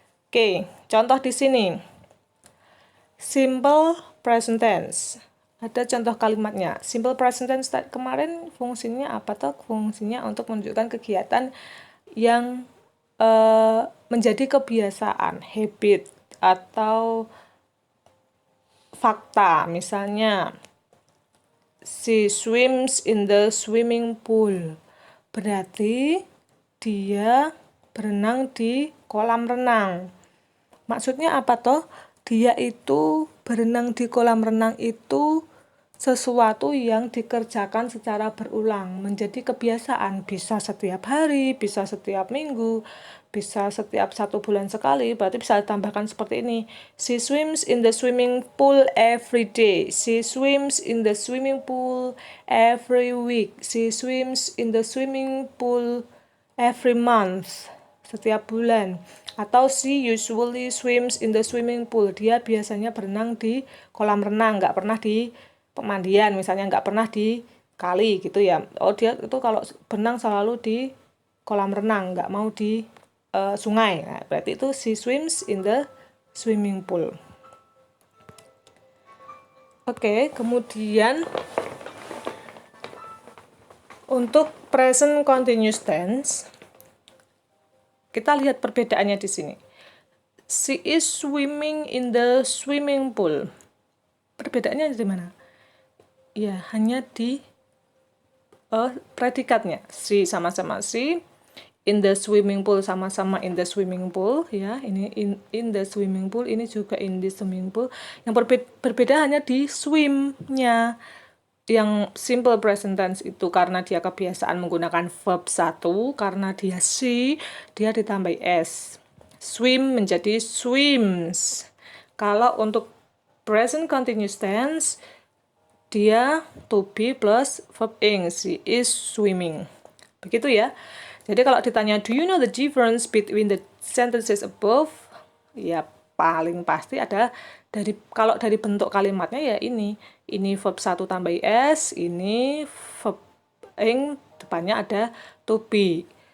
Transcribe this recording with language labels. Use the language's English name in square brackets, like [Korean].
[Indonesian] Oke, contoh di sini. Simple present tense. Ada contoh kalimatnya. Simple present tense kemarin fungsinya apa toh? Fungsinya untuk menunjukkan kegiatan yang menjadi kebiasaan, habit, atau fakta. Misalnya, [English] she swims in the swimming pool. [Indonesian] Berarti dia berenang di kolam renang. Maksudnya apa toh? Dia itu berenang di kolam renang itu sesuatu yang dikerjakan secara berulang, menjadi kebiasaan. Bisa setiap hari, bisa setiap minggu, bisa setiap 1 bulan sekali. Berarti bisa ditambahkan seperti ini. [English] She swims in the swimming pool every day. She swims in the swimming pool every week. She swims in the swimming pool every month. [Indonesian] Setiap bulan. Atau [English] she usually swims in the swimming pool. [Indonesian] Dia biasanya berenang di kolam renang, nggak pernah di pemandian, misalnya nggak pernah di kali gitu ya. Oh, dia itu kalau berenang selalu di kolam renang, nggak mau di sungai. Nah, berarti itu [English] she swims in the swimming pool. [Indonesian] Oke, kemudian untuk present continuous tense, kita lihat perbedaannya di sini. [English] She is swimming in the swimming pool. [Indonesian] Perbedaannya di mana? Ya, hanya di predikatnya. She sama-sama she, in the swimming pool sama-sama in the swimming pool, ya. Ini in the swimming pool, ini juga in the swimming pool. Yang berbeda hanya di swim-nya. Yang simple present tense itu karena dia kebiasaan menggunakan verb 1, karena dia she, dia ditambah s. Swim menjadi swims. Kalau untuk present continuous tense, dia to be plus verb ing, [English] she is swimming. [Indonesian] Begitu ya. Jadi kalau ditanya, [English] do you know the difference between the sentences above? [Indonesian] Ya paling pasti ada kalau dari bentuk kalimatnya ya ini verb 1 tambah s, ini verb ing depannya ada to be.